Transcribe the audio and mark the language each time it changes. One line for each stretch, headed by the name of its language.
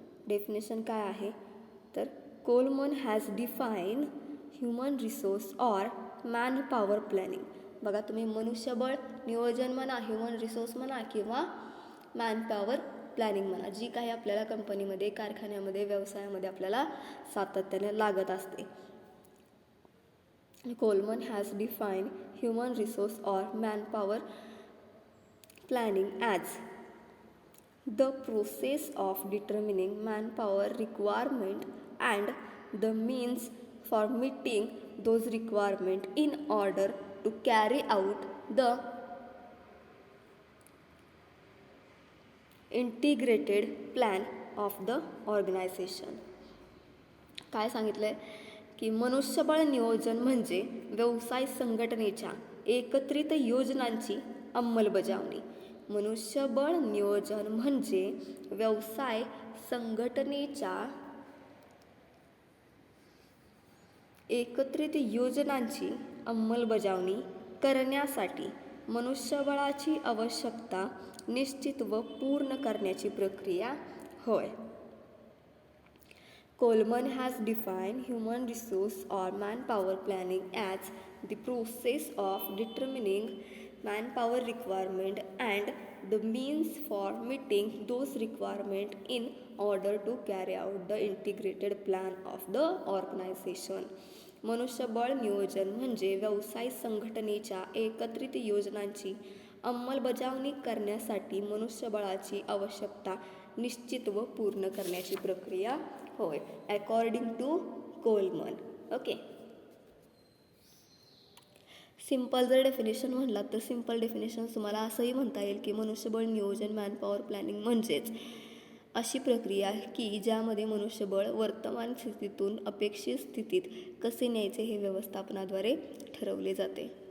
English: definition
Marathi: काय आहे तर
English: Coleman has define human resource or man power planning.
Marathi: बघा तुम्ही मनुष्यबळ नियोजन म्हणा, ह्युमन रिसोर्स म्हणा किंवा मॅन पॉवर प्लॅनिंग म्हणा, जी काही आपल्याला कंपनीमध्ये, कारखान्यामध्ये, व्यवसायामध्ये आपल्याला सातत्याने लागत असते.
English: Coleman has define human resource or man power planning as the process of determining manpower requirement and the means for meeting those requirements in order to carry out the integrated plan of the organization.
Marathi: काय सांगितलं आहे की मनुष्यबळ नियोजन म्हणजे व्यवसाय संघटनेच्या एकत्रित योजनांची अंमलबजावणी. मनुष्यबळ नियोजन म्हणजे व्यवसाय संघटनेच्या एकत्रित योजनांची अंमलबजावणी करण्यासाठी मनुष्यबळाची आवश्यकता निश्चित व पूर्ण करण्याची प्रक्रिया होय.
English: Coleman has defined human resource or manpower planning as the process of determining manpower requirement and the means for meeting those requirements in order to carry out the integrated plan of the organization.
Marathi: मनुष्यबळ नियोजन म्हणजे व्यवसाय संघटनेच्या एकत्रित योजनांची अंमलबजावणी करण्यासाठी मनुष्यबळाची आवश्यकता निश्चित व पूर्ण करण्याची प्रक्रिया होय,
English: According to Coleman.
Marathi: Okay, simple जर डेफिनेशन म्हणलात तर सिंपल डेफिनेशन तुम्हाला असंही म्हणता येईल की मनुष्यबळ नियोजन मॅन पॉवर प्लॅनिंग म्हणजेच अशी प्रक्रिया की ज्यामध्ये मनुष्यबळ वर्तमान स्थितीतून अपेक्षित स्थितीत कसे न्यायचे हे व्यवस्थापनाद्वारे ठरवले जाते.